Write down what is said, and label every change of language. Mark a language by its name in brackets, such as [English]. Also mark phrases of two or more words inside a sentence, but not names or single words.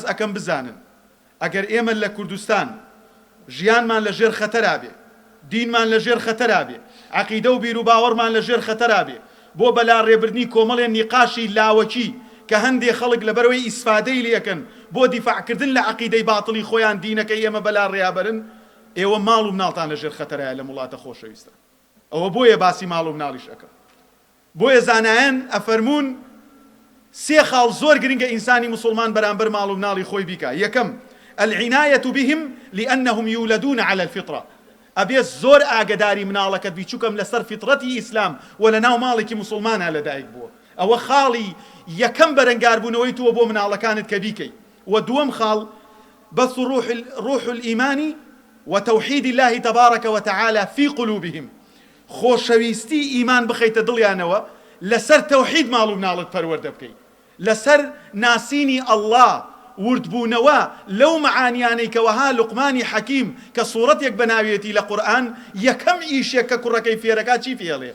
[Central Kurdish] ئەکەم بزانن ئەگەر ئێمە لە کوردستان ژیانمان لە ژێر خەتەرا بێ، دینمان لە ژێر خەتەرا بێ، عەقیدە و بیر و باوەڕمان لە ژێر خەتەرا بێ، بۆ بەلا ڕێبردنی کۆمەڵێن نیقاشی لاوەکی کە هەندێک خەڵک لەبەرەوەی ئیسفادەی لێەکەن بۆ دیفاعکردن لە عەقیدەی باتڵی خۆیان، دینەکەی ئێمە بەلا ڕێیابەرن، ئێوە ماڵ و مناڵتان لە ژێر خەتەرایە لە وڵاتە خۆشەویستە. ئەوە بۆیە باسی ماڵ و مناڵیش ئەکەم. بۆیە زانایان ئەفەرمون 3 خاڵ زۆر گرنگە ئینسانی مسلمان بەرامبەر ماڵ و مناڵی خۆی بیکە. یەکەم: [Arabic] العناية بهم لأنهم يولدون على الفطرة. [Central Kurdish] ئەبێ زۆر ئاگداری مناڵەکەت بی، چووکەم لەسەر فیتڕەتی ئیسلام و لە ناو ماڵێکی مسلمانە لەدایک بووە. ئەوە خاڵی یەکەم بەرەنگاربوونەوەی تووە بۆ مناڵەکانت کە بیکەی. و دووەم خاڵ: [Arabic] بث روح الإيمان وتوحيد الله تبارك وتعالى في قلوبهم. [Central Kurdish] خۆشەویستی ئیمان بخەیتە دڵیانەوە، لەسەر تەوحید ماڵ و مناڵت پەروەردە بکەی، لەسەر ناسینی ئەڵڵا وردبوونەوە لەو معانیانەی کەوەها لوقمانی حەکیم کە سوورەتێک بەناوێتی لە قورئان یەکەم ئیشێک کە کوڕەکەی فێرەکە چی فێڵێ؟